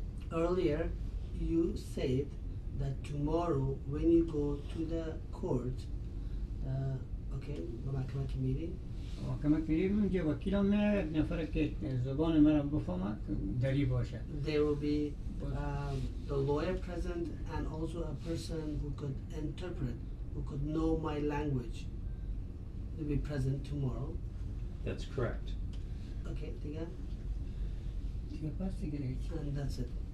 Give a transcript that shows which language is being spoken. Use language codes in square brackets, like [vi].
[en] Earlier you said that tomorrow when you go to the court, okay, [fa] با محکمه که میری محکمه که میری اونجا وکیل هم میره یک نفر که زبان مرا بفهمه دری باشه. [en] There will be the lawyer present and also a person who could interpret, who could know my language will be present tomorrow. That's correct. Okay, دیگه [fa] پس دیگه [en] and that's it.